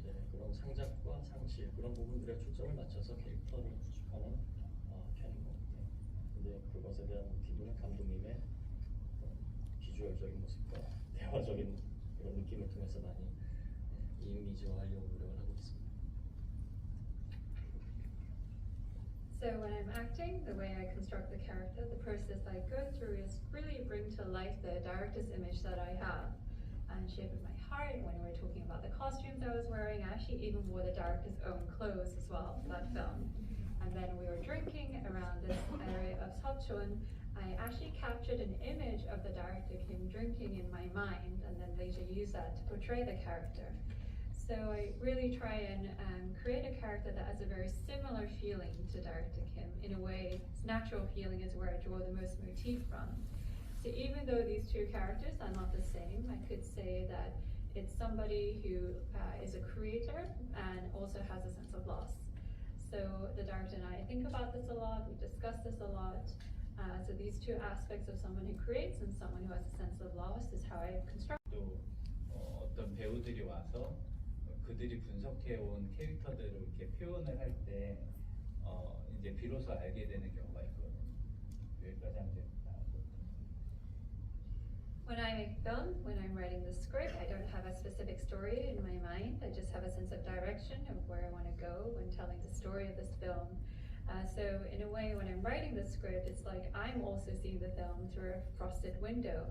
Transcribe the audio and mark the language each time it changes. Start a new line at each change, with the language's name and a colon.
Korean: 그런 창작과 상실, 그런 부분들에 초점을 맞춰서 캐릭터를 구축하는 편인 것 같아요. 근데 그것에 대한 모티브는 감독님의 비주얼적인 모습과 대화적인 그런 느낌을 통해서 많이 이미지화하려고 노력을 하고 있습니다.
English: So when I'm acting, the way I construct the character, the process I go through is really bring to life the director's image that I have. And Shape of My Heart, when we were talking about the costumes I was wearing, I actually even wore the director's own clothes as well for that film. And then we were drinking around this area of Seocheon. I actually captured an image of the director Kim drinking in my mind, and then later used that to portray the character. So I really try and create a character that has a very similar feeling to Director Kim. In a way, his natural feeling is where I draw the most motif from. So even though these two characters are not the same, I could say that it's somebody who is a creator and also has a sense of loss. So the director and I think about this a lot, we discuss this a lot. So these two aspects of someone who creates and someone who has a sense of loss is how I construct.
Korean: 또 어떤 배우들이 와서 그들이 분석해온 캐릭터대로 이렇게 표현을 할 때 이제 비로소 알게 되는 경우가 있거든요. 여기까지 하면 됩니다.
English: When I make film, when I'm writing the script, I don't have a specific story in my mind. I just have a sense of direction of where I want to go when telling the story of this film. So in a way, when I'm writing the script, it's like I'm also seeing the film through a frosted window.